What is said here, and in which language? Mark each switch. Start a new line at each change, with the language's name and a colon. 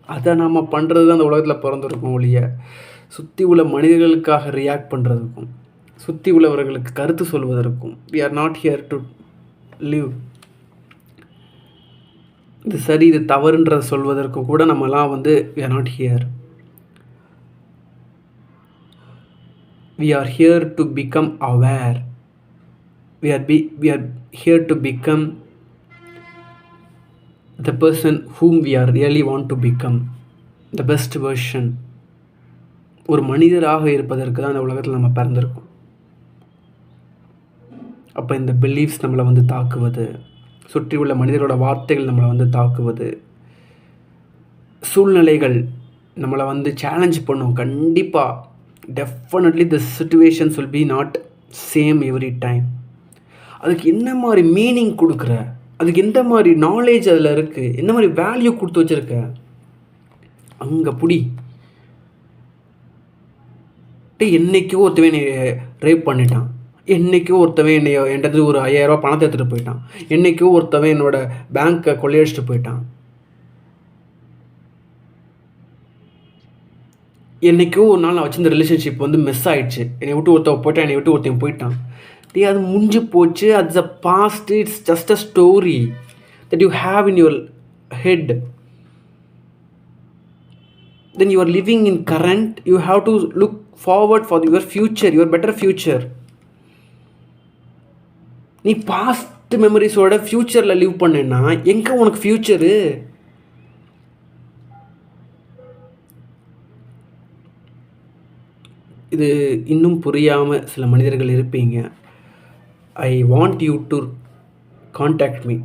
Tamil: அதை நாம் பண்ணுறது தான் அந்த உலகத்தில் பிறந்திருக்கோம் ஒழிய சுற்றி உள்ள மனிதர்களுக்காக ரியாக்ட் பண்ணுறதுக்கும் சுற்றி உள்ளவர்களுக்கு கருத்து சொல்வதற்கும்
English: we are not here to live.
Tamil: இது சரி இது தவறுன்றதை சொல்வதற்கும் கூட நம்மலாம்
English: we are not here. We are here to become aware. We are here to become the person whom we are really want to become, the best version.
Tamil: ஒரு மனிதராக இருப்பதற்கு தான் இந்த உலகத்தில் நம்ம பிறந்திருக்கோம். அப்போ இந்த பிலீஃப்ஸ் நம்மளை தாக்குவது, சுற்றி உள்ள மனிதரோட வார்த்தைகள் நம்மளை தாக்குவது, சூழ்நிலைகள் நம்மளை சேலஞ்ச் பண்ணும்.
English: கண்டிப்பாக definitely the situations will be not same every time.
Tamil: அதுக்கு என்ன மாதிரி மீனிங் கொடுக்குற, அதுக்கு எந்த மாதிரி நாலேஜ் அதில் இருக்குது, என்ன மாதிரி வேல்யூ கொடுத்து வச்சுருக்க, அங்கே புடி. என்றைக்கோ ஒருத்தவன் என்னை ரேப் பண்ணிட்டான், என்றைக்கோ ஒருத்தவன் என்கிட்ட ஒரு 5000 ரூபா பணத்தை எடுத்துகிட்டு போயிட்டான், என்றைக்கோ ஒருத்தவன் என்னோடய பேங்க்கை கொள்ளையடிச்சிட்டு போயிட்டான், என்றைக்கோ ஒரு நாள் நான் வச்சிருந்த ரிலேஷன்ஷிப் மிஸ் ஆகிடுச்சு, என்னை விட்டு ஒருத்தவன் போயிட்டான், என்னை விட்டு ஒருத்தன் போயிட்டான். அது முடிஞ்சு போச்சு.
English: It's a past. It's just a story that you have in your head. Then you are living in current. You have to look forward for your future, your better future.
Tamil: நீ பாஸ்ட் மெமரிஸோட ஃப்யூச்சரில் live பண்ணேன்னா எங்கே உனக்கு future? இது இன்னும் புரியாமல் சில மனிதர்கள் இருப்பீங்க.
English: I want you to contact me.